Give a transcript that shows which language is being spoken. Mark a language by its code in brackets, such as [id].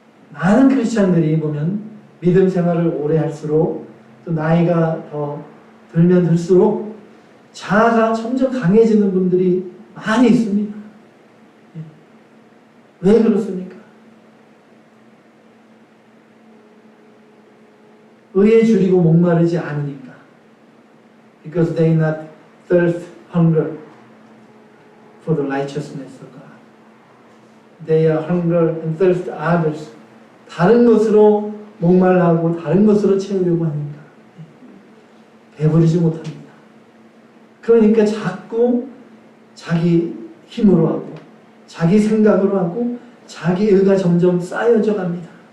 [ko] 많은 크리스찬들이 보면 믿음 생활을 오래 할수록 또 나이가 더 들면 들수록 자아가 점점 강해지는 분들이 많이 있습니다. 왜 그렇습니까? 의에 줄이고 목마르지 않으니까. [en] Because they not thirst, hunger for the righteousness of God. They are hunger and thirst others. [ko] 다른 것으로 목말라하고 다른 것으로 채우려고 하니까 배부르지 못합니다. 그러니까 자꾸 자기 힘으로 하고 자기 생각으로 하고 자기 의가 점점 쌓여져 갑니다.